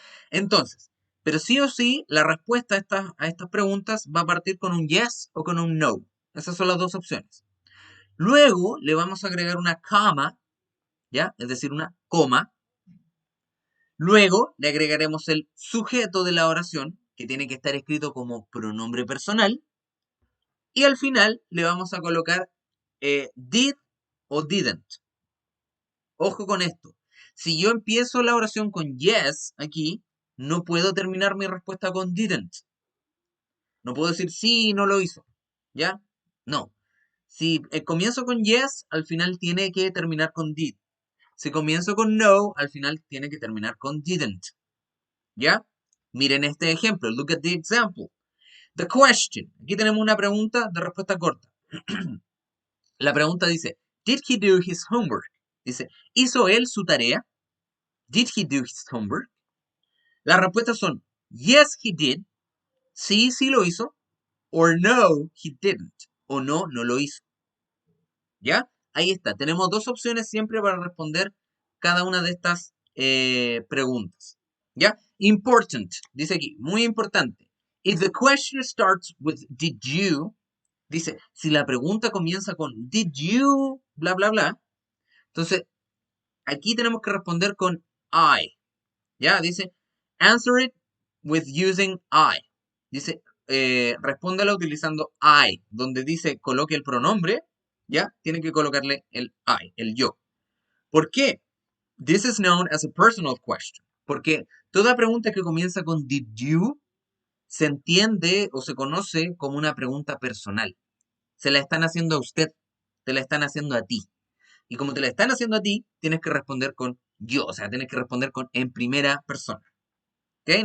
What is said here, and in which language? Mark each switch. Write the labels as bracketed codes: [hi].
[es] Entonces, pero sí o sí, la respuesta a estas preguntas va a partir con un yes o con un no. Esas son las dos opciones. Luego le vamos a agregar una coma, ¿ya? Es decir, una coma. Luego le agregaremos el sujeto de la oración, que tiene que estar escrito como pronombre personal. Y al final le vamos a colocar did o didn't. Ojo con esto. Si yo empiezo la oración con yes aquí, no puedo terminar mi respuesta con didn't. No puedo decir sí, no lo hizo. ¿Ya? No. Si comienzo con yes, al final tiene que terminar con did. Si comienzo con no, al final tiene que terminar con didn't. ¿Ya? Miren este ejemplo. [en] Look at the example. The question. [es] Aquí tenemos una pregunta de respuesta corta. La pregunta dice, [en] Did he do his homework? [es] Dice, ¿hizo él su tarea? [en] Did he do his homework? [es] Las respuestas son, [en] yes, he did. [es] Sí, sí lo hizo. [en] Or no, he didn't. [es] O no, no lo hizo. ¿Ya? Ahí está. Tenemos dos opciones siempre para responder cada una de estas preguntas. ¿Ya? Important. Dice aquí, muy importante. [en] If the question starts with did you, [es] dice, si la pregunta comienza con did you, bla, bla, bla, entonces aquí tenemos que responder con I. ¿Ya? Dice, [en] answer it with using I. [es] Dice, respóndala utilizando I. Donde dice coloque el pronombre, ¿ya? Tiene que colocarle el I, el yo. ¿Por qué? [en] This is known as a personal question. [es] Porque toda pregunta que comienza con did you se entiende o se conoce como una pregunta personal. Se la están haciendo a usted, te la están haciendo a ti. Y como te la están haciendo a ti, tienes que responder con yo, o sea, tienes que responder con en primera persona. ¿Ok?